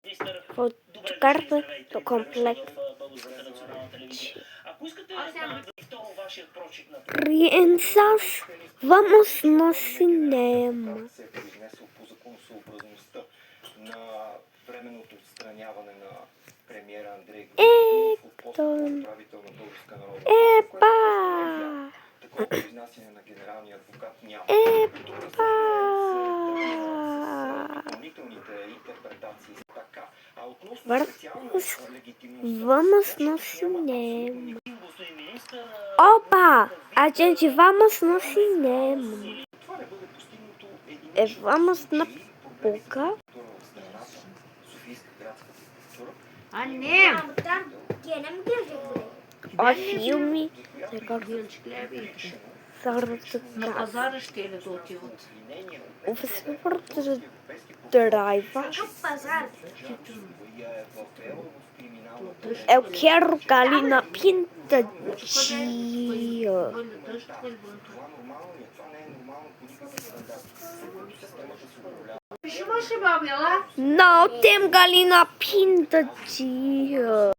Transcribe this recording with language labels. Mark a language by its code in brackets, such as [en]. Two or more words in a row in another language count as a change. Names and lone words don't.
[pt] Carta do complexo. Crianças, vamos no cinema. Ектон. Епа! Епа! Vamos no cinema. Opa! A gente vamos no cinema. Vamos na boca. [tr] Annem. [pt] O filme. [bg] На пазар ще ли да отиват? [pt] Eu quero galinha pintadinha. Não tem galinha pintadinha.